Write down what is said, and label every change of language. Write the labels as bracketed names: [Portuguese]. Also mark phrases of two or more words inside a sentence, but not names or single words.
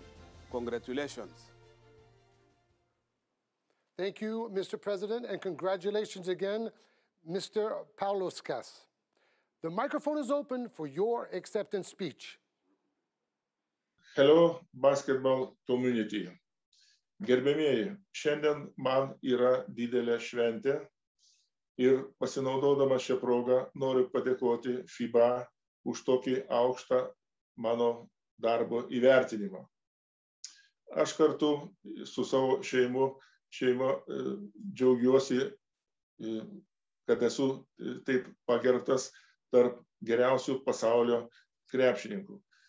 [English] Congratulations. Thank you, Mr. President, and congratulations again, Mr. Paulauskas. The microphone is open for your acceptance speech. Hello, basketball community. [Lithuanian] Gerbėmieji, šiandien man yra didelė šventė ir pasinaudodamas šią progą noriu padėkoti FIBA už tokį aukštą mano darbo įvertinimą. Aš kartu su savo šeima džiaugiuosi, kad esu taip pagerbtas tarp geriausių pasaulio krepšininkų.